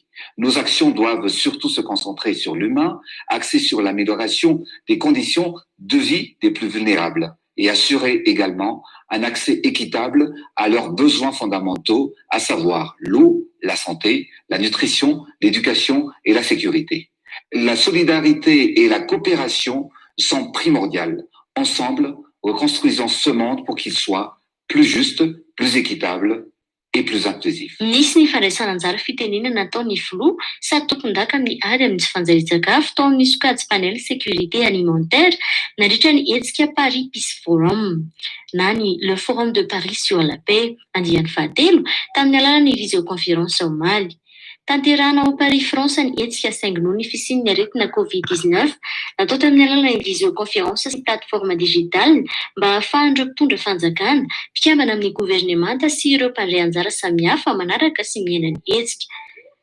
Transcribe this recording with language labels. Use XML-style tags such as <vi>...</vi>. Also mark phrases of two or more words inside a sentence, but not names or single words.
<fr>Nos actions doivent surtout se concentrer sur l'humain, axées sur l'amélioration des conditions de vie des plus vulnérables et assurer également un accès équitable à leurs besoins fondamentaux, à savoir l'eau, la santé, la nutrition, l'éducation et la sécurité. La solidarité et la coopération sont primordiales. Ensemble, reconstruisons ce monde pour qu'il soit plus juste, plus équitable et plus inclusif.</fr> <mg>Nisy ny fandraisana anjara fitenenana nataon'ny filoha sady tompon-daka amin'ny ady amin'ny tsy fanjarian-tsakafo tao amin'ny sokajy</mg> <fr>panel sécurité alimentaire</fr> <mg>nandritra ny hetsika Paris Peace Forum na ny</mg> <fr>le Forum de Paris sur la paix</fr> <mg>andian'ny fahatelo tamin'ny alalan'ny visioconférence ao Mali. Tanterahana ao Paris France ny hetsika sainginoa ny fisian'ny aretina Covid-19 natao tamin'ny alalan'ny visioconférence sy</mg> <fr>plateforme digitale</fr> <mg>mba ahafahan'ireo mpitondra fanjakana mpikambana amin'ny gouvernemanta sy ireo mpandray anjara samihafa manaraka sy miaina ny hetsika.</mg>